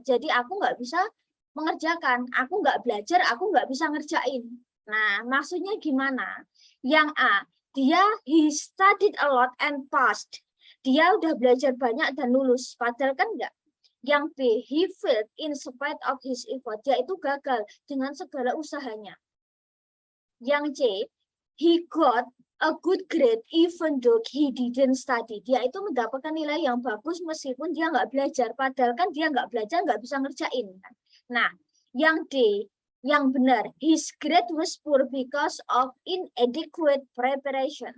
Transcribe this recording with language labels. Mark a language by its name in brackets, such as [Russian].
[Indonesian] Jadi aku nggak bisa mengerjakan. Aku nggak belajar, aku nggak bisa ngerjain. Nah, maksudnya gimana? Yang A, [English] he studied a lot and passed. [Indonesian] Dia udah belajar banyak dan lulus, padahal kan enggak. Yang B, [English] he failed in spite of his effort. [Indonesian] Dia itu gagal dengan segala usahanya. Yang C, [English] he got a good grade even though he didn't study. [Indonesian] Dia itu mendapatkan nilai yang bagus meskipun dia nggak belajar. Padahal kan dia nggak belajar, nggak bisa ngerjain. Nah, yang D, yang benar, [English] his grade was poor because of inadequate preparation.